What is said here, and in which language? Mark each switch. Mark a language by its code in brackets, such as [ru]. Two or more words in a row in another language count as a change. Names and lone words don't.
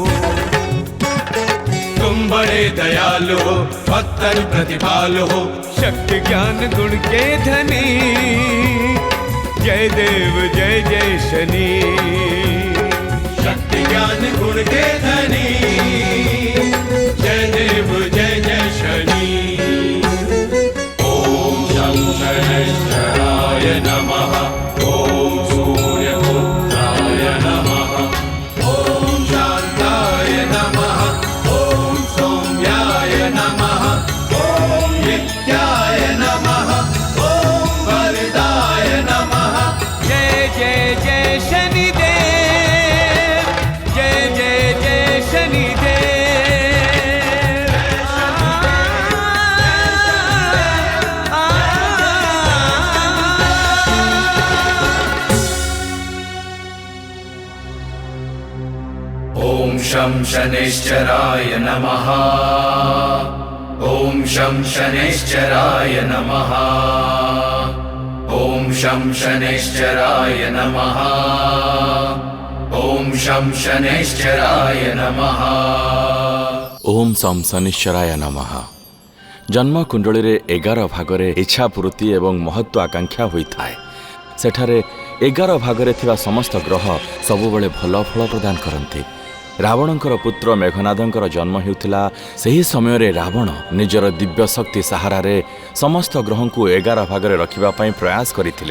[hi] तुम बड़े दयालु हो, भक्तन प्रतिपाल हो, शक्ति ज्ञान गुण के धनी, जय देव जय जय शनि। शक्ति ज्ञान गुण के धनी, जय देव जय जय शनि। [sa] ओम शं शनैश्चराय नमः, ओम सूर्यपुत्राय नमः, ओम शांताय नमः, ओम सौम्याय नमः, ओम नित्याय नमः, ओम वरदाय नमः। [hi] जय जय जय शनिदेव, जय जय जय शनिदेव। [sa] ओम शं शनैश्चराय नमः, ओम शं शनैश्चराय नमः, ओम शं शनैश्चराय नमः, ओम शं शनैश्चराय नमः। ओम शं शनैश्चराय नमः। [or] ଜନ୍ମ କୁଣ୍ଡଳୀ ରେ 11 ଭାଗରେ ଇଚ୍ଛା ପୂର୍ତ୍ତି ଏବଂ ମହତ୍ୱ ଆକାଂକ୍ଷା ହୋଇଥାଏ। ସେଠାରେ 11 ଭାଗରେ ଥିବା ସମସ୍ତ ଗ୍ରହ ସବୁବେଳେ ଭଲ ଫଳ ପ୍ରଦାନ କରନ୍ତି। ରାବଣଙ୍କର ପୁତ୍ର ମେଘନାଦଙ୍କର ଜନ୍ମ ହେଉଥିଲା ସେହି ସମୟ ରେ ରାବଣ ନିଜର ଦିବ୍ୟ ଶକ୍ତି ସାହାରା ସମସ୍ତ ଗ୍ରହ କୁ 11 ଭାଗରେ ରଖିବା ପାଇଁ ପ୍ରୟାସ କରିଥିଲେ।